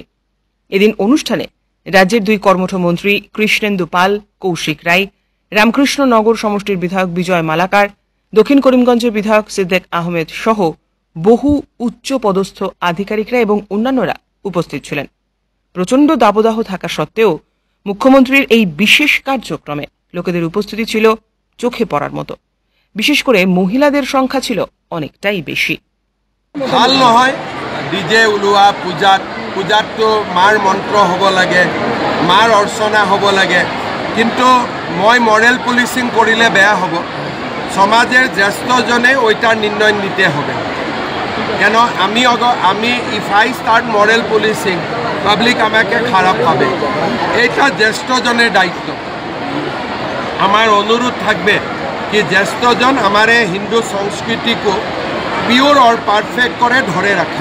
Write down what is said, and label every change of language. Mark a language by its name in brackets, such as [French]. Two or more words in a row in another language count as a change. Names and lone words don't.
[Bangla] এদিন অনুষ্ঠানে রাজ্যের 2 কর্মঠ মন্ত্রী কৃষ্ণেন্দু পাল, কৌশিক রায়, রামকৃষ্ণনগর সমষ্টির বিধায়ক বিজয় মালাকার, দক্ষিণ করিমগঞ্জের বিধায়ক সিদ্দিক আহমেদ সহ বহু উচ্চ পদস্থ আধিকারিকরা এবং অন্যান্যরা উপস্থিত ছিলেন। প্রচণ্ড দাবদাহ থাকা সত্ত্বেও মুখ্যমন্ত্রীর এই বিশেষ কার্যক্রমে লোকেদের উপস্থিতি ছিল চোখে পড়ার মতো। বিশেষ করে মহিলাদের সংখ্যা ছিল অনেকটাই বেশি। [Assamese] ভাল নহয় ডিজে ওলোৱা পূজাততো মাৰ মন্ত্ৰ হ'ব লাগে, মাৰ অৰ্চনা হ'ব লাগে, কিন্তু মই [English] moral policing [Assamese] কৰিলে বেয়া হ'ব। [Bangla] সমাজের জ্যেষ্ঠজনে ওইটার নির্ণয় নিতে হবে, কেন আমি [English] if I start moral policing [Bangla] পাবলিক আমাকে খারাপ পাবে। এইটা জ্যেষ্ঠজনের দায়িত্ব। আমার অনুরোধ থাকবে কি জ্যেষ্ঠজন আমার হিন্দু সংস্কৃতিকে পিওর আর পারফেক্ট করে ধরে রাখেন।